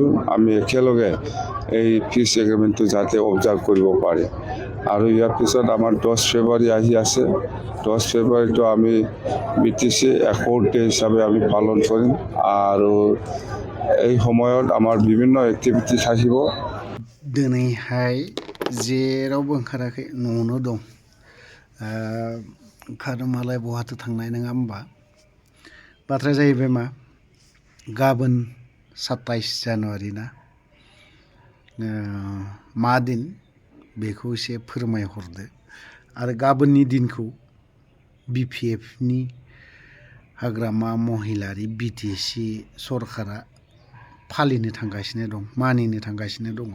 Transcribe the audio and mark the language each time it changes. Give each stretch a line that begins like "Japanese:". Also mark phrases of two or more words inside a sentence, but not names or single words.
Assamese: আমি একেলগে এই
English: peace agreement-to
Assamese: যাতে অবজাৰ্ভ কৰিব পাৰে আৰু ইয়াৰ পিছত আমাৰ 10 ফেব্ৰুৱাৰী আহি আছে। 10 ফেব্ৰুৱাৰীটো আমি BTC একৰ্ড ডে হিচাপে আমি পালন কৰিম আৰু এই সময়ত আমাৰ বিভিন্ন এক্টিভিটি থাকিব।
Bodo: दिनैहाय जेरावबो ओंखाराखै, न'आवनो दं। ओंखारोमालाय बहाथो थांनाय, नङा होमबा? बाथ्राया जाहैबाय गाबोन 27 जानुवारि ना, मा दिन बेखौ एसे फोरमायहरदो आरो गाबोननि दिनखौ BPFनि हाग्रामा महिलारि BTC सरकारा फालिनो थांगासिनो दं, मानिनो थांगासिनो दङ।